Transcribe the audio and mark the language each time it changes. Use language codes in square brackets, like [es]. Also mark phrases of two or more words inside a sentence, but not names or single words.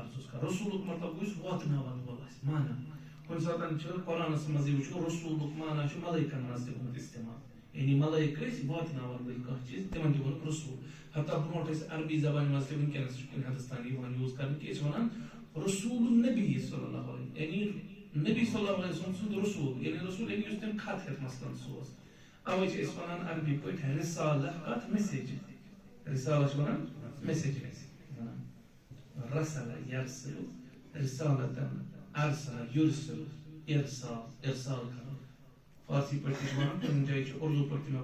[ks] عرض اوسُس کران رسوٗلُک مطلب گوٚو یُس واتناون وول آسہِ معنی کُنہِ ساتہٕ چھُ قرآنس منٛز یہِ وٕچھو رسوٗلُک معنی چھُ ملٲیکن منٛز تہِ گوٚمُت استعمال یعنی ملٲیک ٲسۍ واتناون وٲلۍ کانٛہہ چیٖز تِمن تہِ ووٚنُکھ رسوٗل حتیٰ برونٛٹھ ٲسۍ عربی زبانہِ منٛز تہِ وٕنکیٚنس چھُ کُنہِ حدس تام یِوان یوٗز کرنہٕ کہِ أسۍ وَنان [ar] رسوٗل النبی صلی اللہ علیہ [ks] یعنی نبی [ar] صلی اللہ علیہ وسلم [ks] سُنٛد رسوٗل یعنی رسوٗل یعنی یُس تٔمۍ خط ہیٚتھ مثلاً سوز اوے چھِ أسۍ وَنان عربی پٲٹھۍ رسالہ کتھ میسیج رسالہ چھِ وَنان میسیج [ar] رسل یرسل رسالتن ارسل یرسل ارسال [ks] کرن فارسی پٲٹھۍ تہِ چھِ وَنان کُنہِ جایہِ چھُ اردو پٲٹھۍ تہِ مےٚ